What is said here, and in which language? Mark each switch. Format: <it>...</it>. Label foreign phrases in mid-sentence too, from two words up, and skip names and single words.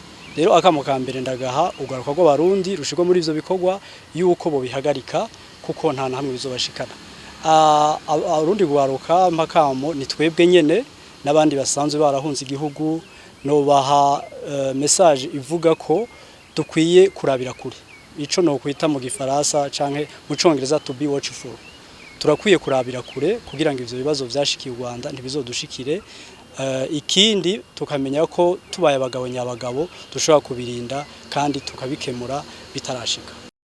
<rn>Rero akamo ka mbere ndagaha ugaruka rw'abarundi rushirwa muri ivyo bikorwa yuko bo bihagarika, kuko nta hamwe bizobashikana. Abarundi gwaruka mpakamo ni twebwe nyene n'abandi basanzwe barahunze igihugu, no baha message ivuga ko dukwiye kurabira kure. Ico no kwita mu gifaransa canke mu congereza</rn> <en>to be watchful.</en> <rn>Turakwiye kurabira kure kugira ngo ivyo bibazo vyashikiye u Rwanda ntibizodushikire. Ikindi tukamenya ko tubaye abagabo nyabagabo dushobora kubirinda kandi tukabikemura bitarashika.</rn>